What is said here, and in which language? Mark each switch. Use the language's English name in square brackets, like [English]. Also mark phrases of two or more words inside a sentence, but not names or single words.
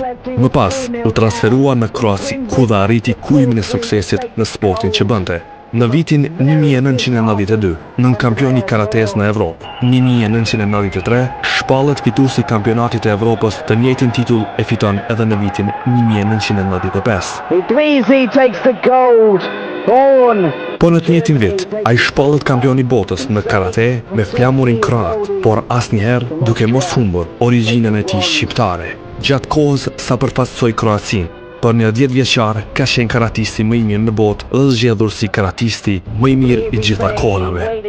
[Albanian] Më pas u transferua në Kroaci, ku dha arriti kulmin e suksesit në sportin që bënte. Në vitin 1992, nën kampion i karates në Evropë. Në 1993, shpallet fituesi i kampionatit të Evropës, të njëjtin titull e fiton edhe në vitin 1995. [English] Idrizi takes the gold. [Albanian] Po në të njëjtin vit, ai shpallet kampion i botës në karate me flamurin kroat, por asnjëherë duke mos humbur origjinën e tij shqiptare. Gjatë kohës sa përfaqësoi Kroacinë, për një 10 vjeçar ka qenë karatisti më i mirë në botë dhe zgjedhur si karatisti më i mirë i gjitha kohërave.